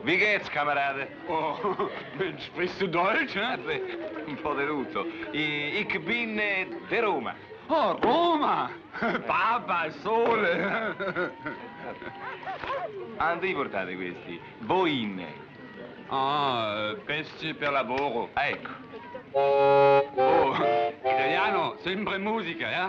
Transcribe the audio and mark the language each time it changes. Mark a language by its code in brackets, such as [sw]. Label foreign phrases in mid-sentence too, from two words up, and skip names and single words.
[de] Wie geht's, camarade? Oh, sprichst du Deutsch, eh? [it] Beh, un po' di tutto. [de] Ich bin de Roma. [it] Oh, Roma! Papa, il sole! Dove portate questi? Boine. Ah, pezzi per lavoro. Ecco. Oh, italiano sempre musica,